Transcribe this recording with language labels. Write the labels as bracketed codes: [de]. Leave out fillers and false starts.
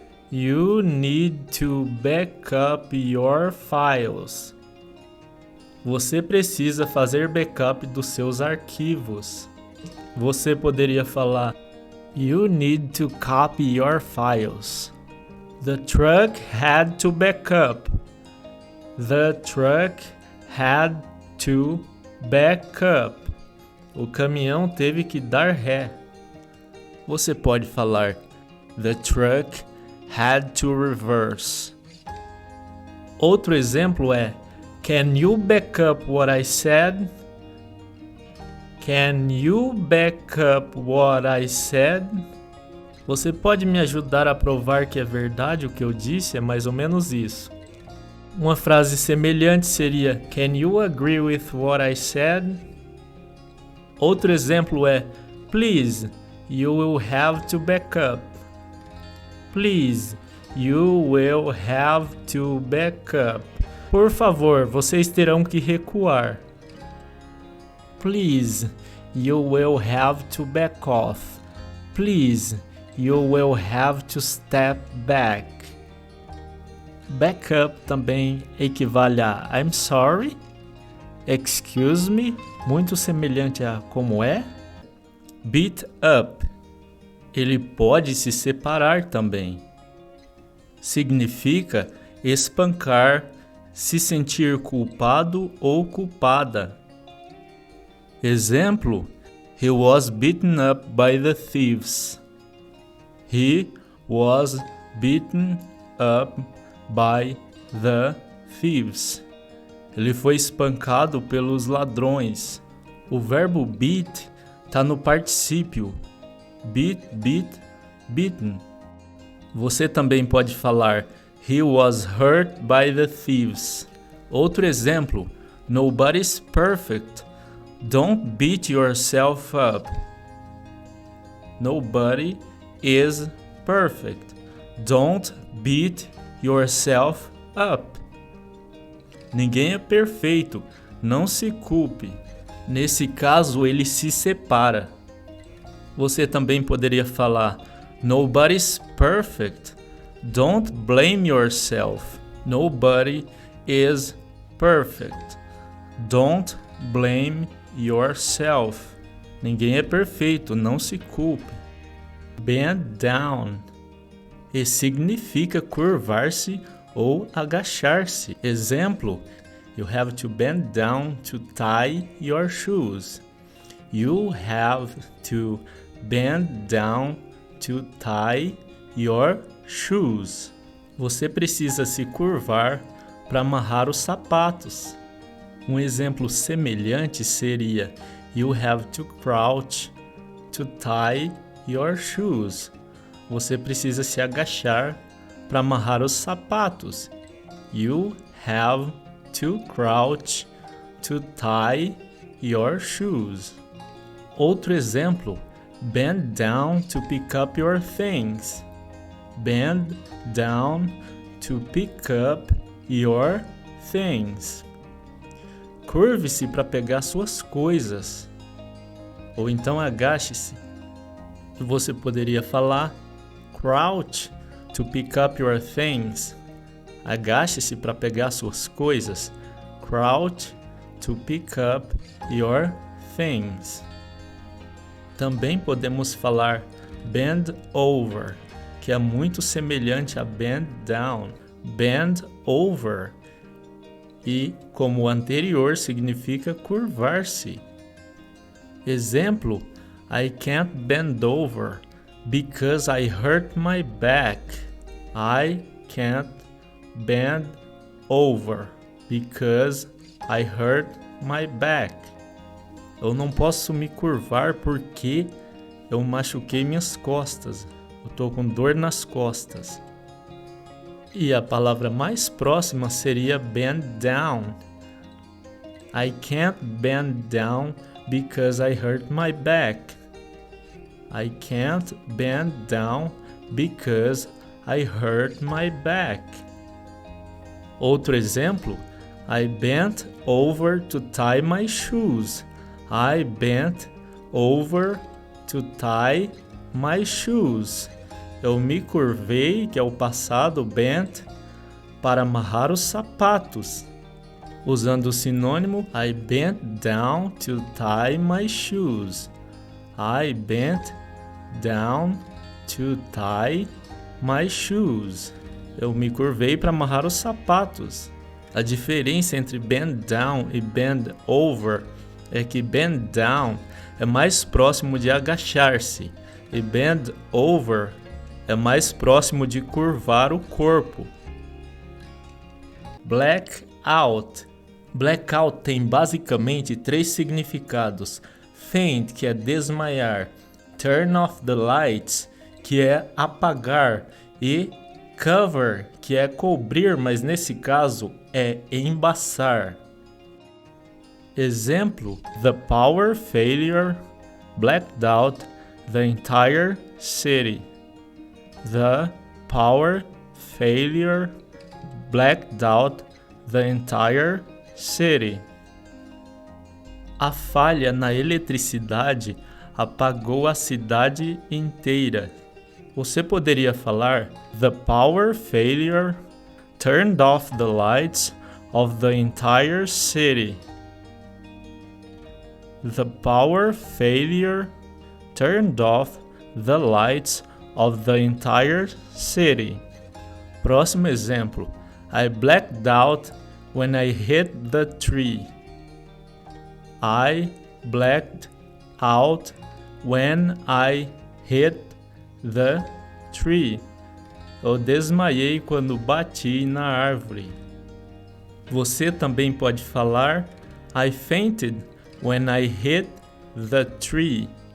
[en] You need to back up your files. [pt] Você precisa fazer backup dos seus arquivos. Você poderia falar: [en] you need to copy your files. The truck had to back up. The truck had to back up. [pt] O caminhão teve que dar ré. Você pode falar: [en] the truck had to reverse. [pt] Outro exemplo é: [en] can you back up what I said? Can you back up what I said? [pt] Você pode me ajudar a provar que é verdade o que eu disse? É mais ou menos isso. Uma frase semelhante seria: [en] can you agree with what I said? [pt] Outro exemplo é: [en] please, you will have to back up. Please, you will have to back up. [pt] Por favor, vocês terão que recuar. [en] Please, you will have to back off. Please, you will have to step back. [pt] Back up também equivale a [en] I'm sorry, excuse me, [pt] muito semelhante a como é. Beat up, ele pode se separar também. Significa espancar, se sentir culpado ou culpada. Exemplo: [en] he was beaten up by the thieves. He was beaten up by the thieves. [pt] Ele foi espancado pelos ladrões. O verbo beat está no particípio. [en] Beat, beat, beaten. [pt] Você também pode falar: [en] he was hurt by the thieves. [pt] Outro exemplo: [en] nobody's perfect. Don't beat yourself up. Nobody is perfect. Don't beat yourself up. [pt] Ninguém é perfeito, não se culpe. Nesse caso, ele se separa. Você também poderia falar [en] Nobody's perfect. Don't blame yourself. Nobody is perfect. Don't blame yourself. [pt] Ninguém é perfeito, não se culpe. Bend down. E significa curvar-se ou agachar-se. Exemplo: [en] You have to bend down to tie your shoes. You have to bend down to tie your shoes. [pt] Você precisa se curvar para amarrar os sapatos. Um exemplo semelhante seria [en] You have to crouch to tie your shoes. [pt] Você precisa se agachar para amarrar os sapatos. [en] You have to crouch to tie your shoes. [pt] Outro exemplo, [en] bend down to pick up your things. Bend down to pick up your things. [pt] Curve-se para pegar suas coisas. Ou então agache-se. Você poderia falar [en] crouch to pick up your things. [pt] Agache-se para pegar suas coisas. [en] Crouch to pick up your things. [pt] Também podemos falar bend over, que é muito semelhante a bend down. Bend over. E, como o anterior, significa curvar-se. Exemplo: [en] I can't bend over because I hurt my back. I can't bend over because I hurt my back. [pt] Eu não posso me curvar porque eu machuquei minhas costas. Eu estou com dor nas costas. E a palavra mais próxima seria bend down. [en] I can't bend down because I hurt my back. I can't bend down because I hurt my back. [pt] Outro exemplo, [en] I bent over to tie my shoes. I bent over to tie my shoes. [pt] Eu me curvei, que é o passado bent, para amarrar os sapatos. Usando o sinônimo, [en] I bent down to tie my shoes. I bent down to tie my shoes. [pt] Eu me curvei para amarrar os sapatos. A diferença entre bend down e bend over é que bend down é mais próximo de agachar-se e bend over é mais próximo de curvar o corpo. Blackout. Blackout tem basicamente 3 significados. Faint, que é desmaiar. [en] Turn off the lights, [pt] que é apagar. E cover, que é cobrir, mas nesse caso é embaçar. Exemplo: [en] The power failure blacked out the entire city. The power failure blacked out the entire city. [pt] A falha na eletricidade apagou a cidade inteira. Você poderia falar [en] The power failure turned off the lights of the entire city. The power failure turned off the lights of the entire city. [pt] Próximo exemplo. [en] I blacked out when I hit the tree. I blacked out when I hit the tree. [pt] Eu desmaiei quando bati na árvore. Você também pode falar [en] I fainted when I hit the tree.